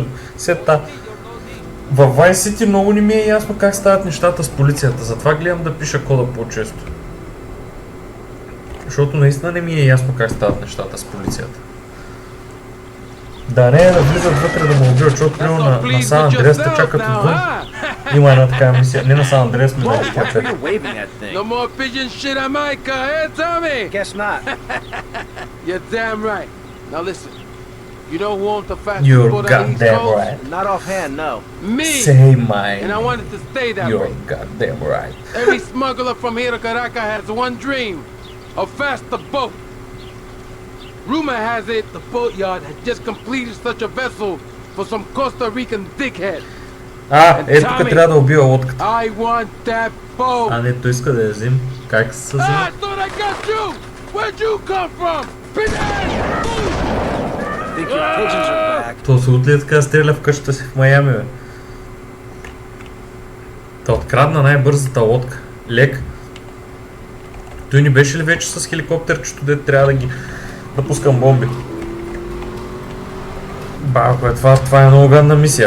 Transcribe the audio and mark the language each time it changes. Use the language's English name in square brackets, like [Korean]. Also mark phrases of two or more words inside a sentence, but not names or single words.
[Bulgarian] Сета. В Vice City много не ми е ясно как стават нещата с полицията, затова гледам да пиша кода по-често. Защото наистина не ми е ясно как стават нещата с полицията. Да не да влизат вътре да му убиват, защото примерно на Сан Андреас те чакат отвън. Има една такава мисия. Не на Сан Андреас, но на GTA 5. [English] No more pigeon shit on my car, eh, Tommy? Guess not. You're damn right. Now listen. You know who owns the fastest You're boat on the East goddamn Coast? right. Not offhand, no. Me. Say mine. And I wanted to stay that You're way. goddamn right. Every smuggler from here to Caracas has one dream. A faster boat. Rumor has it the boatyard has just completed such a vessel for some Costa Rican dickhead. [Bulgarian] Ето тук трябва да убива лодката. [English] I want that boat. [Bulgarian] Не, той иска да я взим. Как се взима? [English] I thought I got you. Where'd you come from? Think your pigeons are back. [Bulgarian] То се отлия така стреля в къщата си в Майами, бе. Та открадна най-бързата лодка. Лек. Той ни беше ли вече с хеликоптерчето, де трябва да пускам бомби? Ако е това е много гадна мисия.